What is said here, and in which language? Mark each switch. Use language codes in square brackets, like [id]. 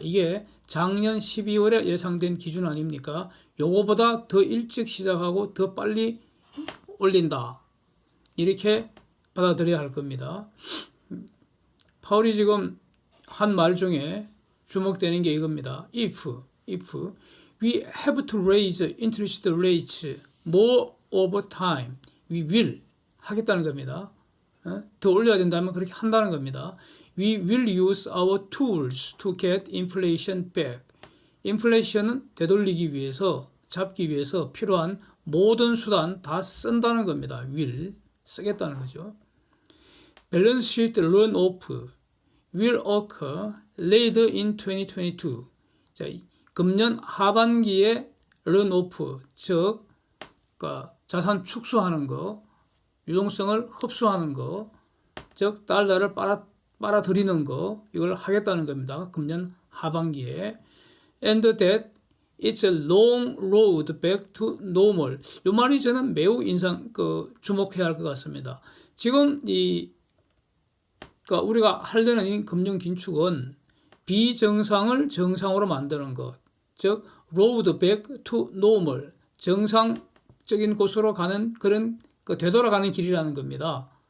[ko] 이게 작년 12월에 예상된 기준 아닙니까? 요거보다 더 일찍 시작하고 더 빨리 올린다. 이렇게 받아들여야 할 겁니다. 파월이 지금 한 말 중에 주목되는 게 이겁니다. [en] If we have to raise interest rates more over time, we will [ko] 하겠다는 겁니다. 더 올려야 된다면 그렇게 한다는 겁니다. [en] We will use our tools to get inflation back. [ko] 인플레이션은 되돌리기 위해서 잡기 위해서 필요한 모든 수단 다 쓴다는 겁니다. will 쓰겠다는 거죠. [en] Balance sheet run off will occur later in 2022. [ko] 자, 금년 하반기에 run off 즉 자산 축소하는 거, 유동성을 흡수하는 거, 즉 달러를 빨아들이는 거 이걸 하겠다는 겁니다. 금년 하반기에. [en] And that it's a long road back to normal. [ko] 이 말이 저는 매우 주목해야 할 것 같습니다. 지금 우리가 하려는 이 금융 긴축은 비정상을 정상으로 만드는 것, 즉 [en] road back to normal, [ko] 정상적인 곳으로 가는 그런 되돌아가는 길이라는 겁니다.